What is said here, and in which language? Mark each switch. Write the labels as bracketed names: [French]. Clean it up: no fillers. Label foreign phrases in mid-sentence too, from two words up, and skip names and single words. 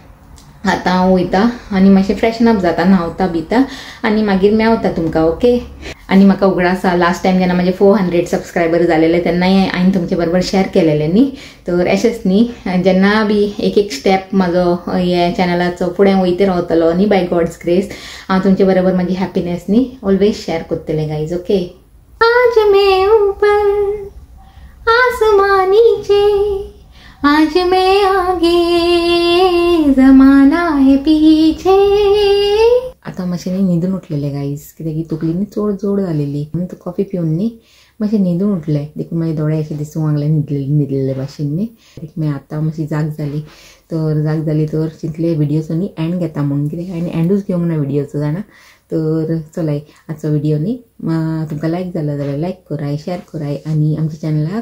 [Konkani] आतां हांव वयता आनी मातशें [English] freshen up [Konkani] जाता न्हांवता बिता आनी मागीर मेवता तुमकां ओके आनी म्हाका उगडास आसा [English] last time [Konkani] जेन्ना म्हाजे 400 सबस्क्रायबर जालेले तेन्नाय हांवें तुमचे बरोबर शेअर केलेले न्ही तर अशेंच न्ही जेन्ना बी एक स्टेप म्हाजो हे चॅनलाचो फुडें वयते रावतलो न्ही [English] by God's grace [Konkani] हांव तुमचे बरोबर म्हाजी हॅपीनेस न्ही ऑलवेज शेअर करतलें [English] guys okay [Hindi] आज मैं ऊपर आसमां नीचे आज मैं आगे जमाना है पीछे [Konkani] आतां मातशें न्ही न्हिदून उठलेले गायज कित्याक ही तकली न्ही चड जोड जालेली म्हणून तो कॉफी पिवन न्ही मातशें न्हिदून उठलें देखून म्हाजे दोळे अशें दिसूंक लागले न्हिदलेले भाशेन न्ही मागीर आतां मातशी जाग जाली तर चिंतले व्हिडियोचो न्ही एंड घेता म्हणून कित्याक हांवें एंडूच घेवंक ना व्हिडियोचो जाणा तर चलय आजचो व्हिडिओ न्ही तुमकां लायक जालो जाल्यार लायक कराय शेअर कराय आनी आमच्या चॅनलाक